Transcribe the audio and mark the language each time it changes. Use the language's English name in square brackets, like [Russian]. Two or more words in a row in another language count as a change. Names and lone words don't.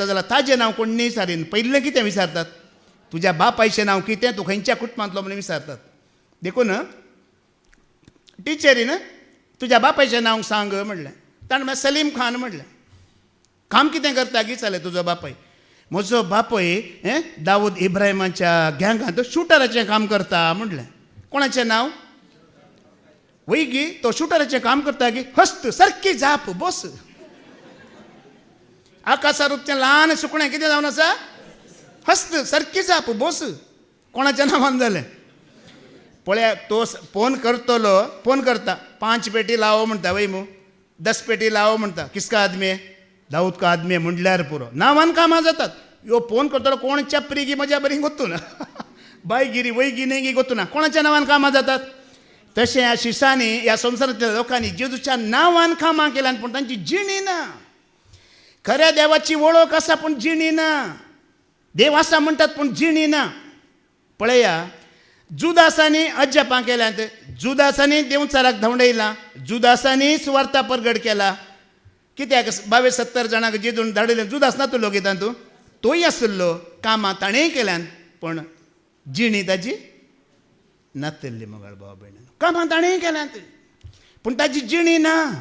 [Konkani] जाल्यार ताजें नांव कोण न्ही विचारीन पयलें कितें विचारतात तुज्या बापायचें नांव कितें तूं खंयच्या कुटुंबांतलो म्हणून विचारतात देखून टिचरीन तुज्या बापायचें नांव सांग म्हणलें ताणें म्हळें सलीम खान म्हणलें काम कितें करता गी जालें तुजो बापाय म्हजो बापूय दाऊद इब्राहिमाच्या गँगांत शुटराचें काम करता म्हणलें कोणाचें नांव वय गी तो शुटराचें काम करता गी हस्त सारकी जाप बस आकाशा रुपचें ल्हान सुकणें कितें जावन आसा हस्त सारकी जाप बस कोणाच्या नांवान जालें पळया तो फोन करतलो फोन करता 5 पेटी लावो म्हणटा वय मू 10 पेटी लावो म्हणटा किसका [Hindi] आदमी दाऊद का आदमी [Konkani] म्हणल्यार पुरो नांवान कामां जातात ह्यो फोन करतलो कोण चपरी गी म्हज्या बरी गोतू ना बायगिरी वयगी न्ही गोतू ना कोणाच्या नांवान कामां जातात तशें ह्या शिसांनी ह्या संवसारांतल्या लोकांनी जेजूच्या नांवान कामां केल्यान पूण तांची जिणी ना खऱ्या देवाची वळख आसा पूण जिणी ना देव आसा म्हणटात पूण जिणी ना पळया जुदासांनी अज्जपां केल्यांत जुदासांनी देंवचाराक धांवडयलां जुदासांनी सुवार्ता प्रगट केला कित्याक 22-70 जाणांक जेजून धाडयलें जुदास नातलो गे तातूंत तोय आसलो कामां ताणेंय केल्यान पूण जिणी ताजी नातल्ली मगळ भाव भयण कामां ताणेंय केल्यात पूण ताजी जिणी ना